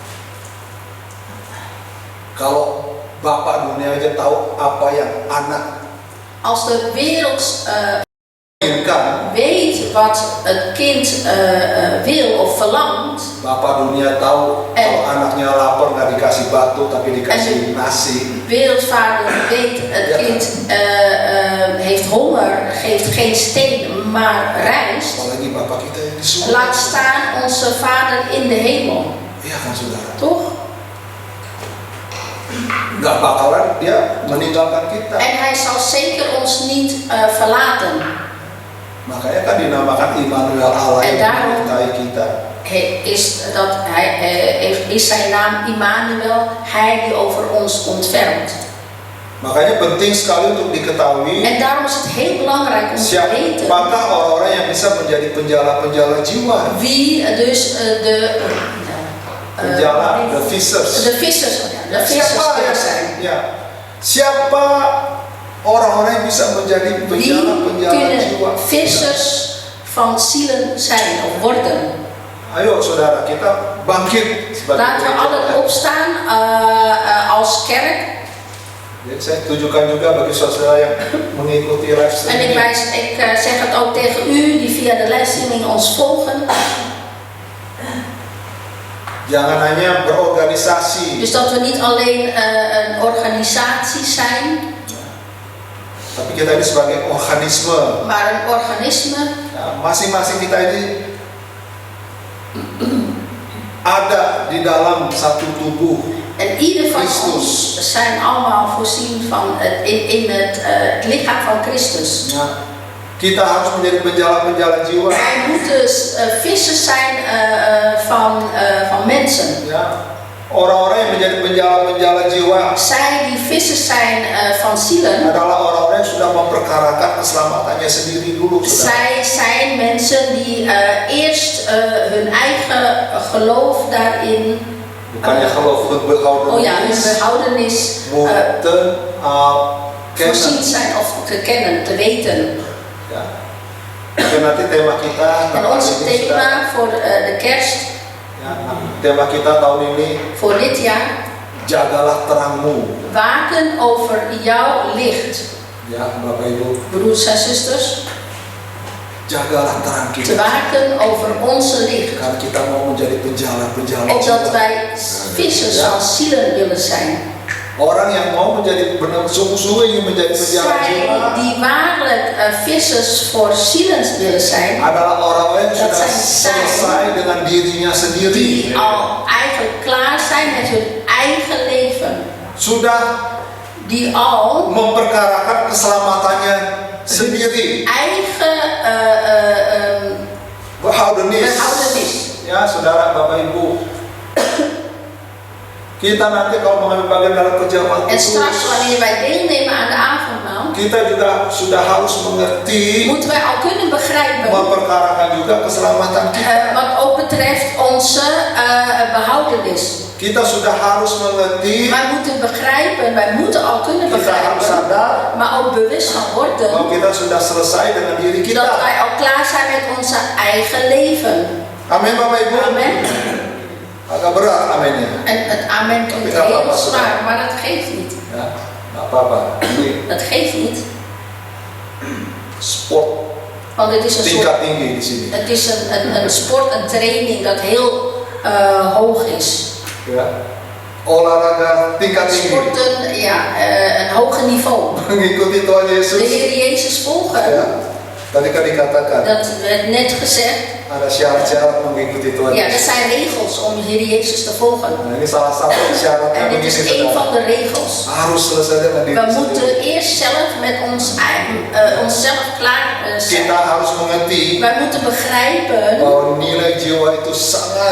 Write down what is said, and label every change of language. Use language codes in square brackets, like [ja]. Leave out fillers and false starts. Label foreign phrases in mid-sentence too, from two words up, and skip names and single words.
[id] Kalau Bapak dunia aja tahu apa yang anak [nl] Als de wereld [id] inginkan, [nl] weet wat het kind wil of verlangt, [id] Bapak dunia tahu kalau anaknya lapar nggak dikasih batu tapi dikasih nasi. [nl] wereldvader weet het kind heeft honger, geeft geen steen maar rijst. [id] Apalagi Bapak kita yang di surga. [nl] Laat staan onze vader in de hemel. [id] Iya kan saudara. [nl] Toch? [id] Nggak bakalan dia meninggalkan kita. [nl] En hij zal zeker ons niet verlaten. [id] Makanya kan dinamakan Immanuel, Allah [nl] En [id] yang [nl] daarom- [id] menyertai kita. [nl] Is zijn naam Immanuel, hij die over ons ontfermt. [id] Makanya penting sekali untuk diketahui [nl] En daarom is het heel belangrijk om te weten [id] siapakah orang-orang yang bisa menjadi penjala-penjala jiwa. [nl] wie dus [id] Penjala, [en] the fishers. [nl] de vissers kunnen zijn. [id] Ya, siapa orang-orang yang bisa menjadi [nl] Wie [id] penjala-penjala jiwa? [nl] kunnen vissers van zielen zijn of worden? [id] Ayo saudara, kita bangkit sebagai [nl] Laten we [id] gereja. [nl] allen opstaan als kerk. [id] Jadi saya tujukan juga bagi saudara yang mengikuti live [nl] En ik [id] streaming. [nl] zeg het ook tegen u die via de livestreaming ons volgen. [id] Jangan hanya berorganisasi, [nl] Dus dat we niet alleen een organisatie zijn, [id] tapi kita ini sebagai organisme. [nl] maar een organisme. [id] Ya, masing-masing kita ini ada di dalam satu tubuh. [nl] En ieder van Christus. ons zijn allemaal voorzien van in het lichaam van Christus. [id] Ya, kita harus menjadi penjala-penjala jiwa. [nl] Wij moeten vissers zijn van mensen. [id] Ya, orang-orang yang menjadi penjala-penjala jiwa [nl] Zij die vissers zijn van zielen, [id] adalah orang-orang yang sudah memperkarakan keselamatannya sendiri dulu. Saudara. [nl] zij zijn mensen die eerst hun eigen geloof daarin, Bukannya geloof het behouden oh ja, hun behoudenis moeten voorzien kennen. zijn of te kennen, te weten. [id] Ya. Oke, nanti tema kita [nl] En [id] tahun [nl] ons [id] ini, [nl] thema [id] saudara. [nl] voor de kerst, [id] Ya, tema kita tahun ini [nl] voor dit jaar, [id] jagalah terangmu. [nl] waken over jouw licht. [id] Ya, Bapak Ibu. [nl] Broers en zusters, [id] Jagalah terang [nl] te [id] kita. [nl] waken over onze licht. [id] Karena kita mau menjadi penjala-penjala [nl] Opdat [id] jiwa. [nl] wij vissers van zielen willen zijn. [id] Orang yang mau menjadi benar sungguh-sungguh ingin menjadi penjala [nl] Zij [id] jiwa [nl] die waarlijk vissers voor zielen willen zijn, [id] adalah orang-orang yang [nl] Dat [id] sudah [nl] zijn [id] selesai dengan dirinya sendiri. [nl] die al eigenlijk klaar zijn met hun eigen leven. [id] Sudah [nl] Die al [id] memperkarakan keselamatannya sendiri. [nl] eigen Behoudenis. behoudenis. [id] Ya, saudara, Bapak, Ibu. Kita nanti kalau mengambil bagian dalam kerjaan [nl] En straks [id] kudus, [nl] wanneer wij deelnemen aan de avondmaal, [id] kita juga sudah harus mengerti, [nl] moeten wij al kunnen begrijpen [id] memperkarakan juga keselamatan kita. [nl] wat ook betreft onze behoudenis. [id] Kita sudah harus mengerti, [nl] Wij moeten begrijpen, wij moeten al kunnen [id] kita harus [nl] begrijpen, [id] sadar [nl] maar ook bewust van [id] bahwa [nl] worden [id] kita sudah selesai dengan diri [nl] dat [id] kita. [nl] wij al klaar zijn met onze eigen leven. [id] Amin, Bapak Ibu. [nl] Amen. [id] Agak berat amennya. [nl] En het amen klinkt [id] Tapi nggak [nl] heel [id] apa-apa, [nl] zwaar, maar dat geeft niet. [id] Ya, nggak apa-apa. Ini [nl] Dat geeft niet, [id] sport [nl] want het is een soort, [id] tingkat tinggi di sini. [nl] het is een sport, een training dat heel hoog is. [id] Ya. Olahraga tingkat tinggi. [nl] Sporten, ja, een hoger niveau. [id] Mengikuti Tuhan [nl] De [id] Yesus. [nl] Heer Jezus volgen, [id] Ya. Tadi kan dikatakan [nl] dat werd net gezegd. [id] ada syarat-syarat mengikuti Tuhan [nl] Ja, dat [id] Yesus. [nl] zijn regels om de Heer Jezus te volgen. [id] Nah, ini salah satu syaratnya [nl] En dit [id] begini, [nl] is een [id] saudara. [nl] van de regels. [id] Harus selesai dengan diri [nl] We [id] sendiri. [nl] moeten eerst zelf met onszelf klaar zijn. [id] Kita harus mengerti [nl] Wij moeten begrijpen [id] bahwa nilai jiwa itu sangat